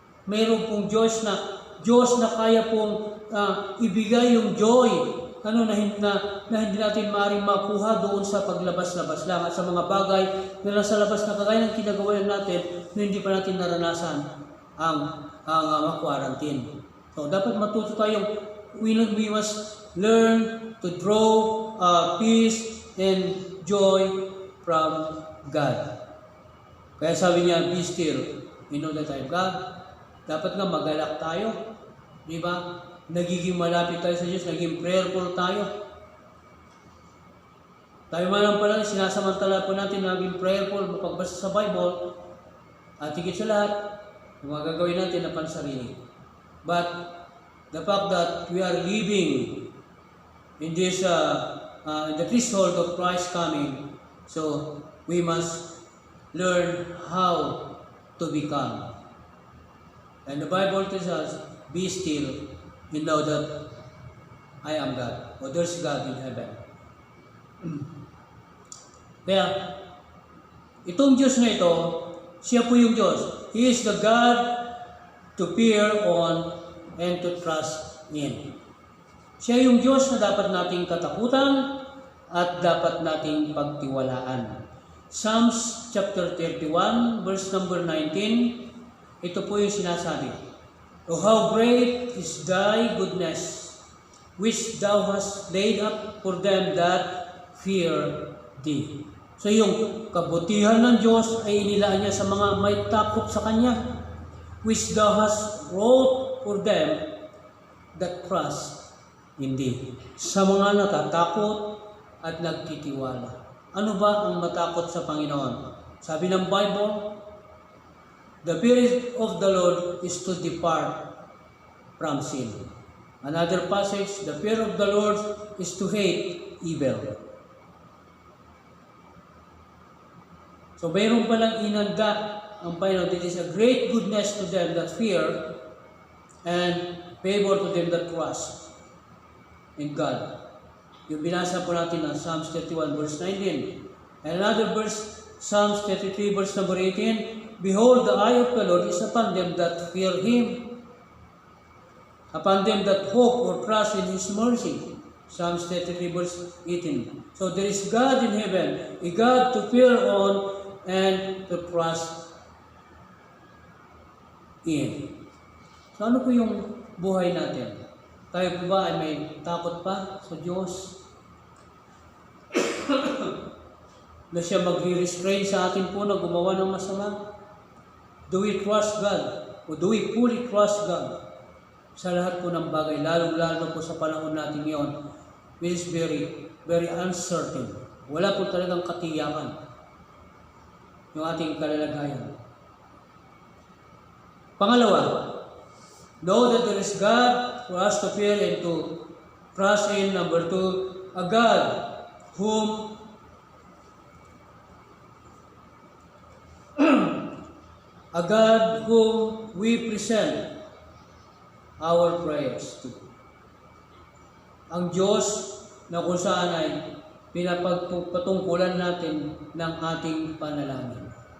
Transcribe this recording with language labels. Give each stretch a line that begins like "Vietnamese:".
Filipino: Mayroon pong Diyos na kaya pong ibigay yung joy na hindi natin maaaring makuha doon sa paglabas-labas lang at sa mga bagay na nasa labas na kagaya ng kinagawa natin na hindi pa natin naranasan ang quarantine.
English: So
Filipino: dapat matuto tayong
English: we must learn to draw peace and joy from God.
Filipino: Kaya sabi niya,
English: be still, you know that I am God.
Filipino: Dapat nga magalak tayo. Di ba? Nagiging malapit tayo sa Diyos, naging prayerful tayo. Tayo man pala, sinasamantala po natin naging prayerful, mapagbasa sa Bible, at higit sa lahat, yung mga gagawin natin na pansarili.
English: But the fact that we are living in this, in the threshold of Christ coming, so we must learn how to become. And the Bible tells us, be still and know that I am God, or there's God in heaven.
Filipino: Kaya, itong Diyos na ito, siya po yung Diyos.
English: He is the God to fear on and to trust in.
Filipino: Siya yung Diyos na dapat nating katakutan at dapat nating pagtiwalaan. Psalms chapter 31, verse number 19, ito po yung sinasabi.
English: Oh, how great is thy goodness, which thou hast laid up for them that fear thee.
Filipino: So yung kabutihan ng Diyos ay inilaan niya sa mga may takot sa Kanya,
English: which thou hast wrought for them that trust in thee.
Filipino: Sa mga natatakot at nagtitiwala. Ano ba ang matakot sa Panginoon? Sabi ng
English: Bible, the fear of the Lord is to depart from sin. Another passage, the fear of the Lord is to hate evil.
Filipino: So mayroon palang inanda ang Panginoon.
English: It is a great goodness to them that fear and favor to them that trust in God.
Filipino: Yung binasa po natin ng Psalms 31 verse 19.
English: And another verse, Psalms 33 verse number 18. Behold, the eye of the Lord is upon them that fear Him, upon them that hope or trust in His mercy. Psalms 33 verse 18. So there is God in heaven, a God to fear on and to trust in.
Filipino: So ano po yung buhay natin? Tayo po ba ay may takot pa sa Diyos? Na siya mag-restrain sa atin po na gumawa ng masama?
English: Do we trust God? O do we fully trust God
Filipino: sa lahat po ng bagay, lalong-lalo po sa panahon natin ngayon,
English: which is very, very uncertain.
Filipino: Wala po talagang katiyakan yung ating kalalagayan.
English: Pangalawa, know that there is God for us to fear and to trust in. Number 2, a God whom a God whom we present our prayers to.
Filipino: Ang Diyos na kung saan ay pinapagpatungkulan natin ng ating panalangin.